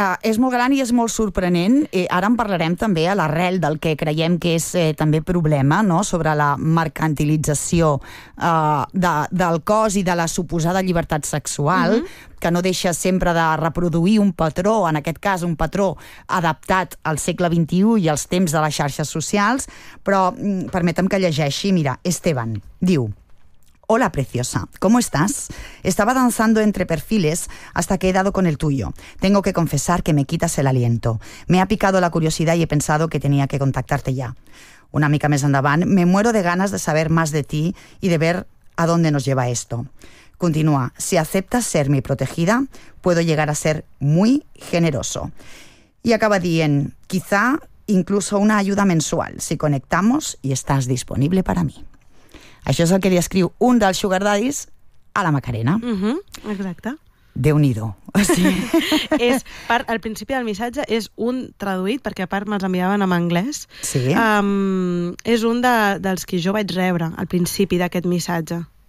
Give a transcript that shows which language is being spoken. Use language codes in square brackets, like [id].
[ca] És molt gran i és molt sorprenent. Ara en parlarem també a l'arrel del que creiem que és també problema, no?, sobre la mercantilització del cos i de la suposada llibertat sexual, que no deixa sempre de reproduir un patró, en aquest cas un patró adaptat al segle XXI i als temps de les xarxes socials. Però permetem que llegeixi. Mira, Esteban diu... [es] Hola, preciosa. ¿Cómo estás? Estaba danzando entre perfiles hasta que he dado con el tuyo. Tengo que confesar que me quitas el aliento. Me ha picado la curiosidad y he pensado que tenía que contactarte ya. [ca] Una mica més endavant, [es] me muero de ganas de saber más de ti y de ver a dónde nos lleva esto. Continúa. Si aceptas ser mi protegida, puedo llegar a ser muy generoso. Y [ca] acaba dient, [es] quizá incluso una ayuda mensual, si conectamos y estás disponible para mí. [ca] Això és el que li escriu un dels sugar daddies a la Macarena. Exacte. Déu-n'hi-do. Sí. Al principi del missatge és un traduït, perquè a part me'ls enviaven en anglès. Sí. És un dels que jo vaig rebre al principi d'aquest missatge.